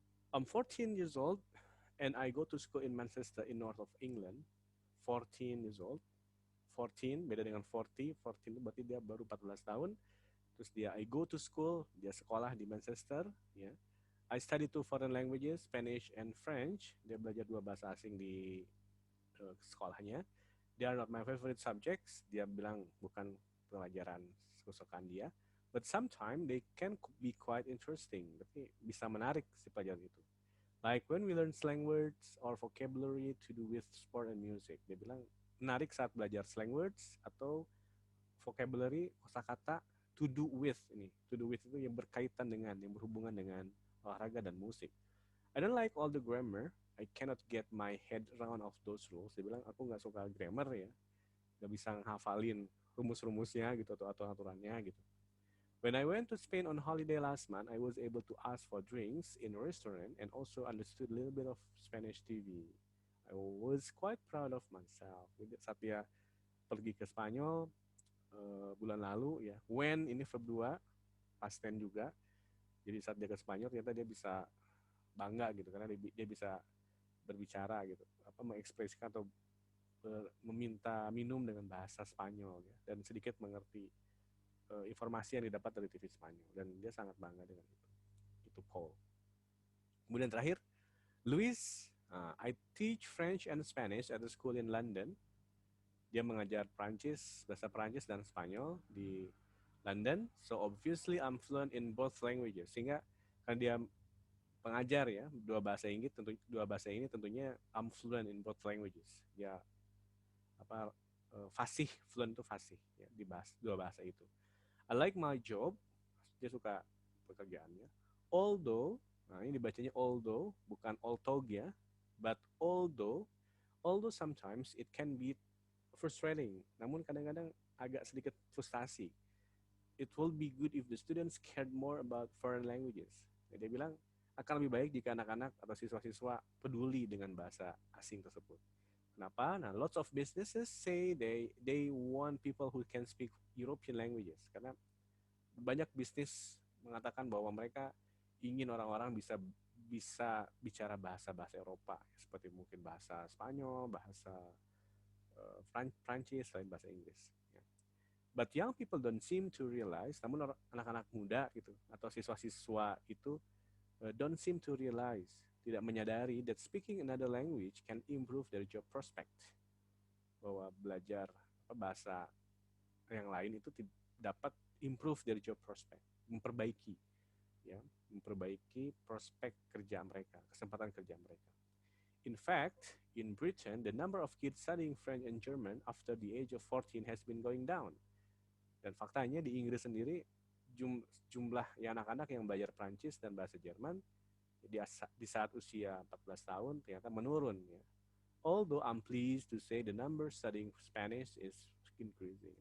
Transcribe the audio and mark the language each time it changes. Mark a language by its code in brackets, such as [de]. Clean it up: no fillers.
[en] I'm 14 years old and I go to school in Manchester in north of England. 14 years old. 14 [id] beda dengan 40. 14 itu berarti dia baru 14 tahun. Terus dia [en] I go to school, [id] dia sekolah di Manchester, ya. [en] I study 2 foreign languages, Spanish and French. [id] Dia belajar 2 bahasa asing di sekolahnya. [en] They are not my favorite subjects. [id] Dia bilang bukan pelajaran kesukaan dia. [en] But sometimes they can be quite interesting. [id] Tapi bisa menarik si pelajaran itu. [en] Like when we learn slang words or vocabulary to do with sport and music. [id] Dia bilang menarik saat belajar slang words atau vocabulary, kosakata to do with ini. To do with itu yang berkaitan dengan, yang berhubungan dengan olahraga dan musik. [en] I don't like all the grammar. I cannot get my head around of those rules. [id] Dia bilang aku nggak suka grammar ya, nggak bisa ngehafalin rumus-rumusnya gitu atau aturan-aturannya gitu. [en] When I went to Spain on holiday last month, I was able to ask for drinks in a restaurant and also understood a little bit of Spanish TV. I was quite proud of myself. [id] Saat dia pergi ke Spanyol bulan lalu ya, when ini verb 2, past tense juga. Jadi saat dia ke Spanyol ternyata dia bisa bangga gitu karena dia bisa berbicara gitu, mengekspresikan atau meminta minum dengan bahasa Spanyol ya, dan sedikit mengerti informasi yang didapat dari TV Spanyol dan dia sangat bangga dengan itu. Itu Paul. Kemudian terakhir, [en] Luis. I teach French and Spanish at a school in London. [id] Dia mengajar Prancis, bahasa Prancis dan Spanyol di London. [en] So obviously I'm fluent in both languages. [id] Sehingga karena dia pengajar ya dua bahasa ini tentunya [en] I'm fluent in both languages. [id] Ya apa fasih, fluent itu fasih ya di dua bahasa itu. [en] I like my job, [id] dia suka pekerjaannya. [en] Although, [id] nah ini dibacanya [en] although, bukan although ya, but although sometimes it can be frustrating. [id] Namun kadang-kadang agak sedikit frustasi. [en] It will be good if the students cared more about foreign languages. [id] Jadi dia bilang akan lebih baik jika anak-anak atau siswa-siswa peduli dengan bahasa asing tersebut. Kenapa? Nah, [en] lots of businesses say they want people who can speak European languages [id] karena banyak bisnis mengatakan bahwa mereka ingin orang-orang bisa bisa bicara bahasa-bahasa Eropa seperti mungkin bahasa Spanyol, bahasa Prancis selain bahasa Inggris. Ya. [en] But young people don't seem to realize, [id] namun anak-anak muda gitu atau siswa-siswa itu [en] don't seem to realize, [id] tidak menyadari [en] that speaking another language can improve their job prospect. [id] Bahwa belajar bahasa yang lain itu dapat [en] improve their job prospect, [id] memperbaiki ya, memperbaiki prospek kerja mereka, kesempatan kerja mereka. [en] In fact, in Britain, the number of kids studying French and German after the age of 14 has been going down. [id] Dan faktanya di Inggris sendiri jumlah ya anak-anak yang belajar Prancis dan bahasa Jerman di saat usia 14 tahun ternyata menurun ya. [en] Although I'm pleased to say the number studying Spanish is increasing.